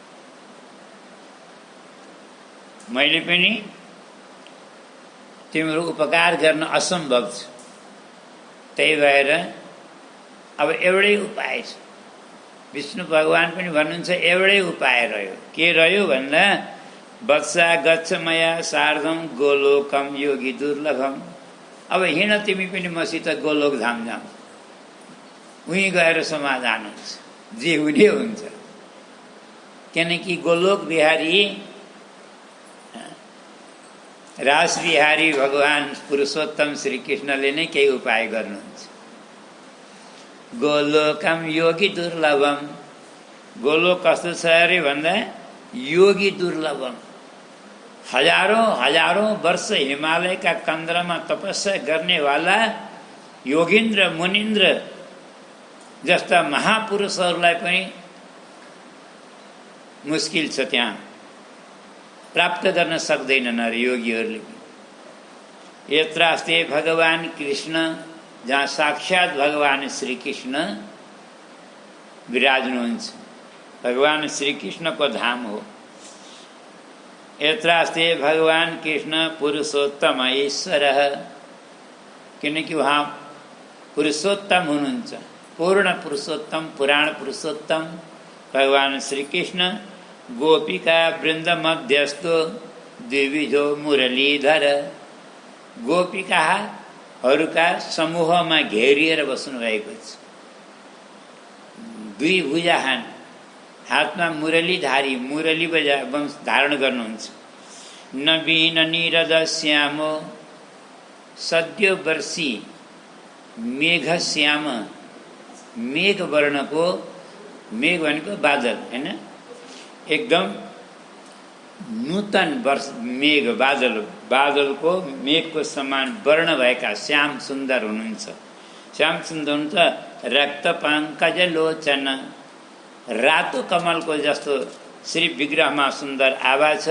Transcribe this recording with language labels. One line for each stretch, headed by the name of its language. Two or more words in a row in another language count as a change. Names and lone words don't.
Nepali: मैले पनि तिम्रो उपकार गर्न असम्भव छ। त्यही भएर अब एउटै उपाय छ। विष्णु भगवान पनि भन्नुहुन्छ एउटै उपाय रह्यो। के रह्यो भन्दा
Sanskrit: वत्सा गच्छ मया सार्धम गोलोकम योगी दुर्लभम।
Nepali: अब हिँड तिमी पनि मसित गोलोक धाम जाऊ, उहीँ गएर समाधान हुन्छ, जे हुने हुन्छ। किनकि गोलोक बिहारी रास बिहारी भगवान पुरुषोत्तम श्री कृष्णले नै केही उपाय गर्नुहुन्छ।
Sanskrit: गोलोकम योगी दुर्लभम।
Nepali: गोलोक कस्तो छ अरे भन्दा
Sanskrit: योगी दुर्लभम।
Nepali: हजारौं हजारौं वर्ष हिमालयका कन्द्रमा तपस्या गर्नेवाला योगिन्द्र मुनिन्द्र जस्ता महापुरुषहरूलाई पनि मुस्किल छ, त्यहाँ प्राप्त गर्न सक्दैनन् अरे योगीहरूले।
Sanskrit: यत्रास्ते भगवान कृष्ण,
Nepali: जहाँ साक्षात भगवान श्री कृष्ण विराज्नुहुन्छ, भगवान श्री कृष्णको धाम हो।
Sanskrit: यत्रास्ते भगवान कृष्ण पुरुषोत्तम ईश्वर,
Nepali: किनकि वहाँ पुरुषोत्तम हुनुहुन्छ, पूर्ण पुरुषोत्तम, पुराण पुरुषोत्तम भगवान श्री कृष्ण।
Sanskrit: गोपिका वृन्द मध्यस्थो द्विविधो मुरलीधर।
Nepali: गोपिकाहरूका समूहमा घेरिएर बस्नु भएको छ। दुई भुजाहान, हातमा मुरलीधारी, मुरली धारण गर्नुहुन्छ।
Sanskrit: नवीन निरद श्यामो सद्य वर्षी मेघ श्याम।
Nepali: मेघ वर्णको, मेघ भनेको बादल हैन, एकदम नूतन वर्ष मेघ बादल, बादलको मेघको समान वर्ण भएका श्याम सुन्दर हुनुहुन्छ। श्याम सुन्दर हुन्छ।
Sanskrit: रक्त पङ्कज लोचन,
Nepali: रातो कमलको जस्तो श्री विग्रहमा सुन्दर आभा छ।